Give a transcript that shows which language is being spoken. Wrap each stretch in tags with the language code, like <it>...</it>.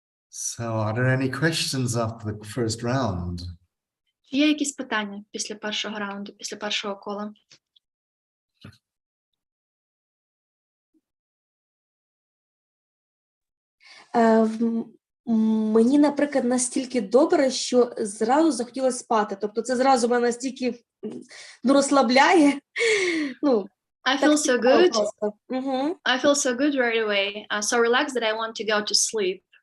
<en>So, are there any questions after the first round?</en> <uk>Чи є якісь питання після першого раунду, після першого кола? Мені, наприклад, настільки добре, що зразу захотілося спати. Тобто це зразу мене настільки розслабляє.</uk> <en>I feel so good.</en> <uk>Просто. Угу.</uk> <en>I feel so good right away. So relaxed that I want to go to sleep.</en>